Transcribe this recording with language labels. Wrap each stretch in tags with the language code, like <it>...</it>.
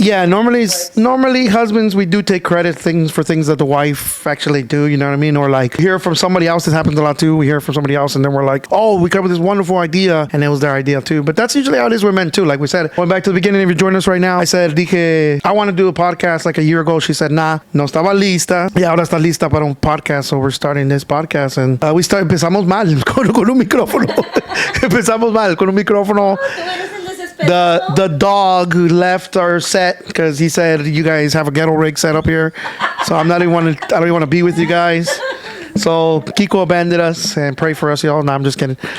<en>Yeah, normally husbands, we do take credit for things that the wife actually do, you know what I mean? Or like hear from somebody else. This happens a lot too. We hear from somebody else and then we're like, oh, we come with this wonderful idea, and it was their idea too. But that's usually how it is with men too. Like we said, going back to the beginning, if you're joining us right now, I said,</en> <es>dije,</es> <en>I want to do a podcast like a year ago. She said, nah,</en> <es>no estaba lista. Y ahora está lista para un podcast.</es> <en>So we're starting this podcast, and</en> <es>empezamos mal con un micrófono. Empezamos mal con un micrófono.</es> <en>The dog who left our set because he said you guys have a ghetto rig set up here, so I don't even want to be with you guys. So Kiko abandoned us, and pray for us, y'all. No, I'm just kidding.</en>